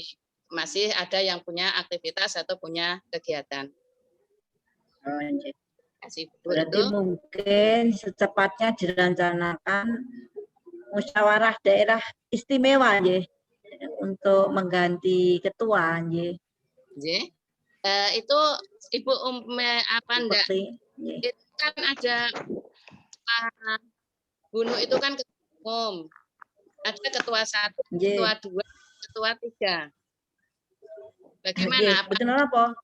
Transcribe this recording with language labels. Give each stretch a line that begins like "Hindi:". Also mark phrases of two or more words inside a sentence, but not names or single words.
Indonesian: Masih ada yang punya aktivitas atau punya kegiatan. Oh, iya. Berarti mungkin secepatnya direncanakan musyawarah daerah istimewa nggih untuk mengganti ketua nggih. Nggih. Itu Ibu apa enggak? Itu kan ada Bunu itu kan ketua umum. Ada ketua 1, ketua 2, ketua 3. Bagaimana? Betul apa?